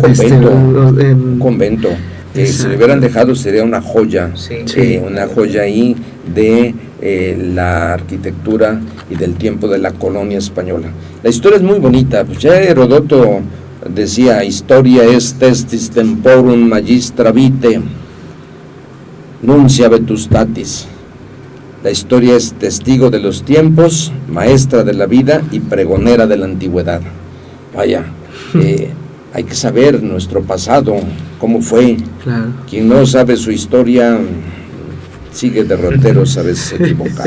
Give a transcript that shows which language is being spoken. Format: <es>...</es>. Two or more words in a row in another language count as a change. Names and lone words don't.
<es>Un convento. Si le hubieran dejado sería una joya, una joya ahí de la arquitectura y del tiempo de la colonia española. La historia es muy bonita, pues ya Heródoto decía,</es> <la>historia est testis temporum magistra vitae, nuncia vetustatis.</la> <es>La historia es testigo de los tiempos, maestra de la vida y pregonera de la antigüedad. Vaya, hay que saber nuestro pasado, cómo fue. Claro. Quien no sabe su historia sigue derroteros a veces equivocados.</es>